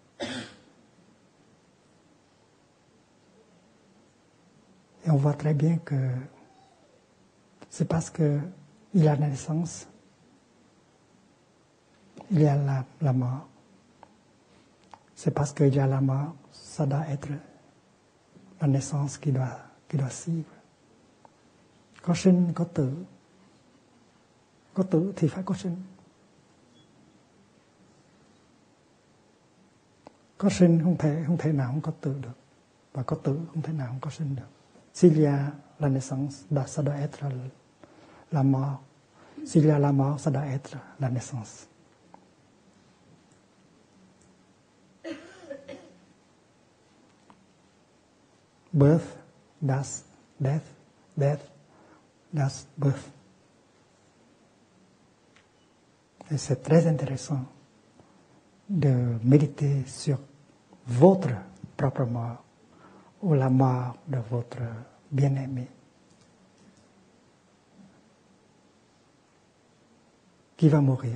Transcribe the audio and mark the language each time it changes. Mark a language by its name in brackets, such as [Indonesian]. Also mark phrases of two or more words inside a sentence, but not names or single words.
[French] Et on voit très bien que c'est parce qu'il y a la naissance, il y a la mort. C'est parce qu'il y a la mort, ça doit être la naissance qui doit suivre. [Vietnamese] Có sinh, có tử. Có tử thì phải có sinh. Có sinh không thể nào không có tử được. Và có tử không thể nào không có sinh được. [French] S'il y a la naissance, ça doit être la mort. S'il y a la mort, ça doit être la naissance. [English] Birth, that's death, death, that's birth. [French] Et c'est très intéressant de méditer sur votre propre mort ou la mort de votre bien-aimé. Qui va mourir?